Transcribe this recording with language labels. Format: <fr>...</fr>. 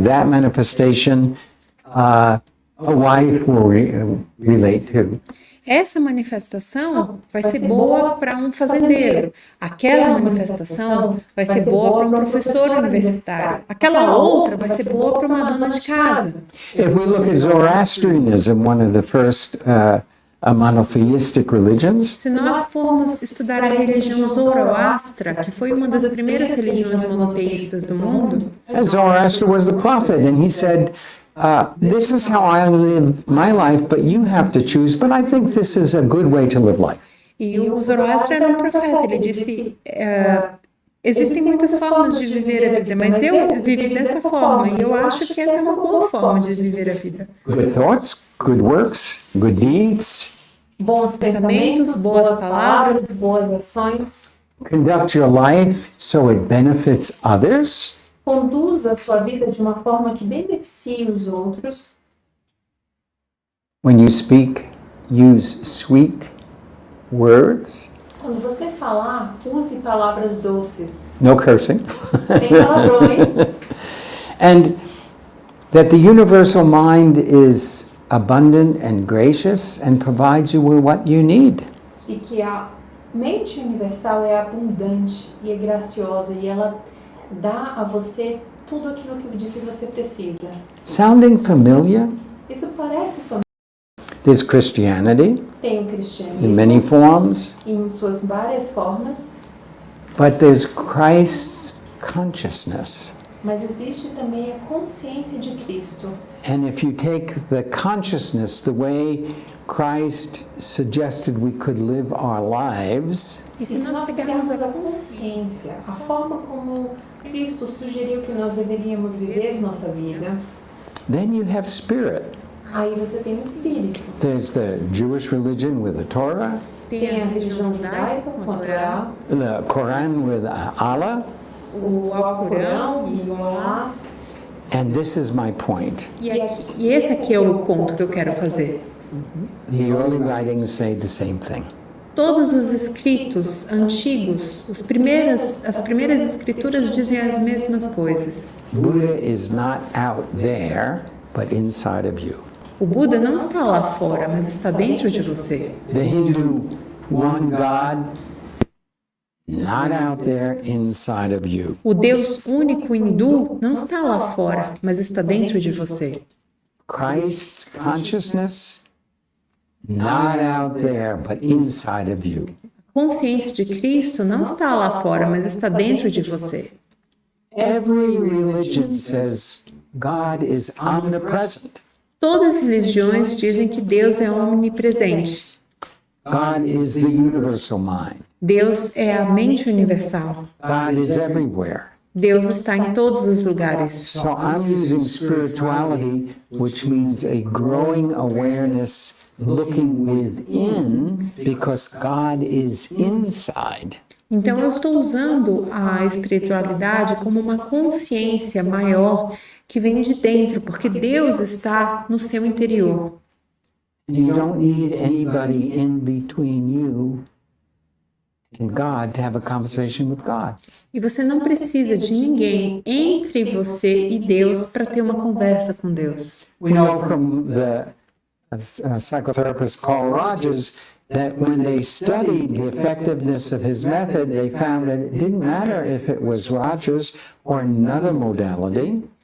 <en>That manifestation a wife will relate to.</en> <pt>Essa manifestação vai ser boa para um fazendeiro. Aquela manifestação vai ser boa para um professor universitário. Aquela outra vai ser boa para uma dona de casa.</pt> <en>If we look at Zoroastrianism, one of the first monotheistic religions,</en> <pt>Se nós formos estudar a religião Zoroastra, que foi uma das primeiras religiões monoteístas do mundo,</pt> <en>and Zoroaster was the prophet, and he said, this is how I live my life, but you have to choose. But I think this is a good way to live life.</en> <pt>e o Zoroastra era um profeta, ele disse, existem muitas formas de viver a vida, mas eu vivi dessa forma, e eu acho que essa é uma boa forma de viver a vida.</pt> <en>Good thoughts, good works, good deeds.</en> <pt>Bons pensamentos, boas palavras, boas ações.</pt> <en>Conduct your life so it benefits others.</en> <pt>Conduza a sua vida de uma forma que beneficie os outros.</pt> <en>When you speak, use sweet words.</en> <pt>Quando você falar, use palavras doces,</pt> <en>No cursing.</en> <pt>sem palavrões.</pt> <en>And that the universal mind is abundant and gracious and provides you with what you need.</en> <pt>E que a mente universal é abundante e é graciosa e ela dá a você tudo aquilo de que você precisa.</pt> <en>Sounding familiar?</en> <pt>Isso parece familiar.</pt> <en>There's Christianity</en> <pt>Tem o</pt> <en>in</en> <pt>cristianismo</pt> <en>many forms,</en> <pt>em suas várias formas,</pt> <en>but there's Christ's consciousness.</en> <pt>mas existe também a consciência de Cristo.</pt> <en>And if you take the consciousness, the way Christ suggested we could live our lives,</en> <pt>E se nós pegarmos a consciência, a forma como Cristo sugeriu que nós deveríamos viver nossa vida,</pt> <en>then you have spirit.</en> <pt>aí você tem o Espírito.</pt> <en>There's the Jewish religion with the Torah,</en> <pt>Tem a religião judaica com a Torá,</pt> <en>the Quran with Allah,</en> <pt>o Alcorão e o Alá,</pt> <en>And this is my point.</en> <pt>E esse aqui é o ponto que eu quero fazer.</pt> <en>The early writings say the same thing.</en> <pt>Todos os escritos antigos, as primeiras escrituras dizem as mesmas coisas.</pt> <en>Buddha is not out there, but inside of you.</en> <pt>O Buda não está lá fora, mas está dentro de você.</pt> <en>The Hindu one God, not out there, inside of you.</en> <pt>O Deus único hindu não está lá fora, mas está dentro de você.</pt> <en>Christ's consciousness, not out there, but inside of you.</en> <pt>A consciência de Cristo não está lá fora, mas está dentro de você.</pt> <en>Every religion says God is omnipresent.</en> <pt>Todas as religiões dizem que Deus é onipresente.</pt> <en>God is the universal mind.</en> <pt>Deus é a mente universal.</pt> <en>God is everywhere.</en> <pt>Deus está em todos os lugares.</pt> <en>So I'm using spirituality, which means a growing awareness looking within, because God is inside.</en> <pt>Então eu estou usando a espiritualidade como uma consciência maior que vem de dentro, porque Deus está no seu interior.</pt> <en>You don't need anybody in between you and God to have a conversation with God.</en> <pt>E você não precisa de ninguém entre você e Deus para ter uma conversa com Deus.</pt> <en>We know from the psychotherapist Paul Rogers that when they studied the effectiveness of his method, they found that it didn't matter if it was Rogers or another modality.</en>